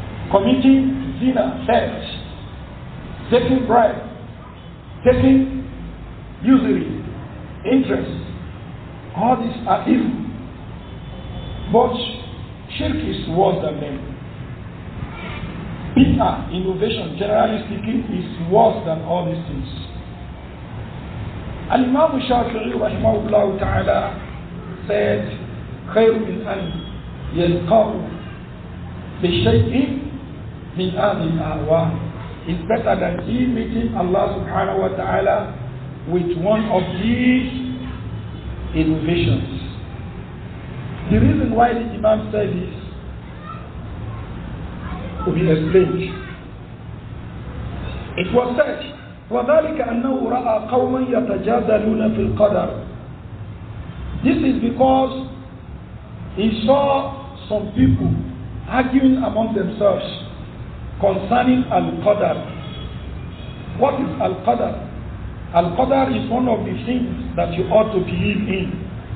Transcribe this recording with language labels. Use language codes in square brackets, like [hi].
[en] Committing zina, theft, taking bribe, taking usury, interest. All these are evil. But shirk is worse than them. Bid'ah, innovation, generally speaking, is worse than all these things. Al-Imam Shafi'i rahimahullah ta'ala said, [ar] خير من أن يلقاه بشيء من هذه الأهواء. [en] It's better than he meeting Allah subhanahu wa ta'ala with one of these innovations. The reason why the Imam said this will be explained. It was said, [ar] وذلك أنه رأى قوما يتجادلون في القدر. [en] This is because he saw some people arguing among themselves concerning Al-Qadar. What is Al-Qadar? Al-Qadar is one of the things that you ought to believe in.